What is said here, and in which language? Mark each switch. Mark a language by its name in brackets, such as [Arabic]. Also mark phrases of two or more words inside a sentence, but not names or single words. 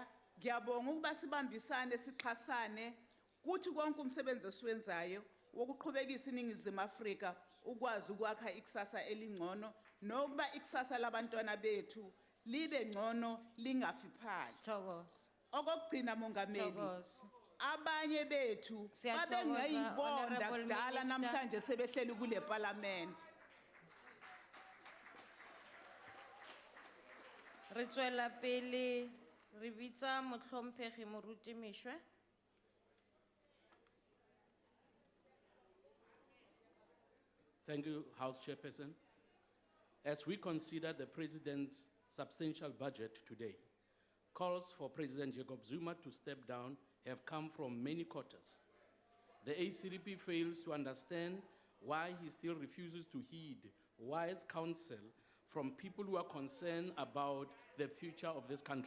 [Zulu] Ngiyabonga ukuba sibambisane sixhasane kuthi konke umsebenzi esiwenzayo wokuqhubekisa iNingizimu Afrika ukwazi ukwakha ikusasa elingcono nokuba ikusasa labantwana bethu libe ngcono lingafi phansi. Okugcina Mongameli, abanye bethu babengayibonda kudala namhlanje sebehleli kule parliament. [Tswana] Re tswela pele re bitsa motlhomphegi moruti Mishwe. [English] Thank you, House Chairperson. As we consider the President's substantial budget today. Calls for President Jacob Zuma to step down have come from many quarters. The ACDP fails to understand why he still refuses to heed wise counsel from people who are concerned about the future of this country.